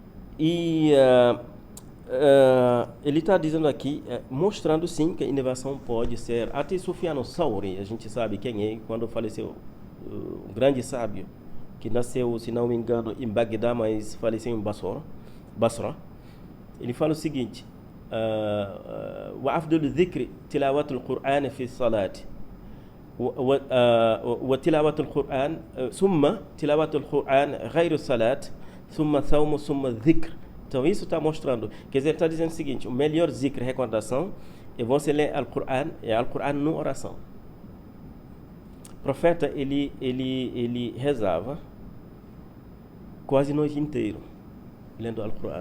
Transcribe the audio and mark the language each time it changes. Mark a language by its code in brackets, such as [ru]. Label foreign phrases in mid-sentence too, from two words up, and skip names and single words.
[pt] E ele está dizendo aqui, mostrando sim que a inovação pode ser. Até Sufyan Sauri, a gente sabe quem é, quando faleceu, um grande sábio, que nasceu, se não me engano, em Bagdá, mas faleceu em Basra. Ele fala o seguinte: [ar] وأفضل الذكر تلاوة القرآن في الصلاة وتلاوة القرآن ثم تلاوة القرآن غير الصلاة ثم ثوم ثم الذكر. [pt] Então isso está mostrando, quer dizer, está dizendo o seguinte: o melhor zikr, recordação, é você ler Al-Qur'an, é Al-Qur'an na oração. O profeta, ele rezava quase a noite inteira lendo Al-Qur'an.